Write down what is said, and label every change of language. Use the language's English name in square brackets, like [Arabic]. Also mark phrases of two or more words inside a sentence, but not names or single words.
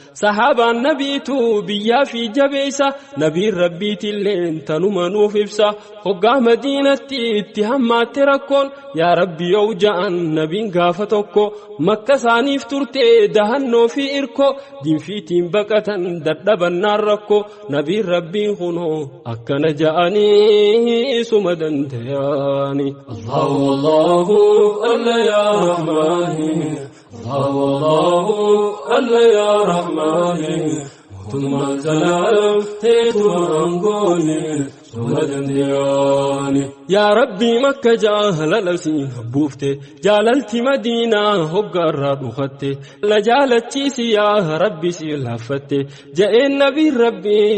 [Oromo] Sahaabaan nabiitu biyyaa fi jabeessa, nabiin rabbiitilleen tanuma nuuf ibsa, hoggaa Madiinatti itti hammaatte rakkoon, yaa Rabbi yoo ja'an nabiin gaafa tokko, Makka isaaniif turte dahannoo fi irko, diinfiitiin baqatan dadhabannaan rakko, nabiin rabbiin kunoo akkana ja'anii suma dandayaani. [Arabic] الله، الله، الله يا رحمن. الله، الله، الله يا رحمن. [Oromo] Mootummaa zalaalam teetu aangooni. Suma dandayaani. Yaa Rabbi Makka jaalala siin habbuufte, jaalalti Madiinaa hogga irraa dhufatte, la jaalachiisi yaa Rabbi si laaffatte, ja'een nabiin Rabbi,